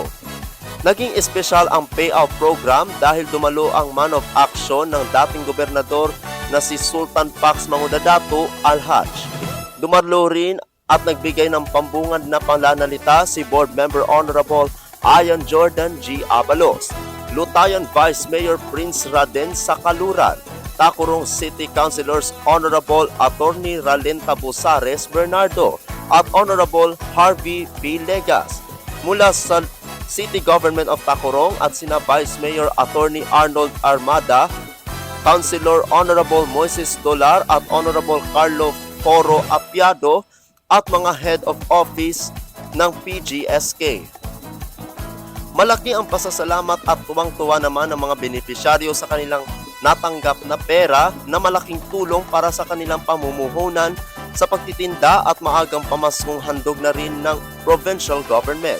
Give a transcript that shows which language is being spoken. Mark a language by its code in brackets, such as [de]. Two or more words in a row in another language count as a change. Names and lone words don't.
[tl] Naging espesyal ang payout program dahil dumalo ang [en] man of action [tl] ng dating gobernador na si Sultan Pax Mangudadato Al-Haj. Dumalo rin at nagbigay ng pambungad na pananalita si Board Member Honorable Ayan Jordan G. Abalos, Lutayan Vice Mayor Prince Raden Sakaluran, Tacurong City Councilors Honorable Attorney Ralenta Busares Bernardo at Honorable Harvey B. Legas. Mula sa City Government of Tacurong at sina Vice Mayor Attorney Arnold Armada, Councilor Honorable Moises Dolar at Honorable Carlo Foro Apiado at mga [en] Head of Office [tl] ng PGSK. Malaki ang pasasalamat at tuwang-tuwa naman ng mga benepisyaryo sa kanilang natanggap na pera na malaking tulong para sa kanilang pamumuhunan sa pagtitinda at maagang pamaskong handog na rin ng [en] provincial government.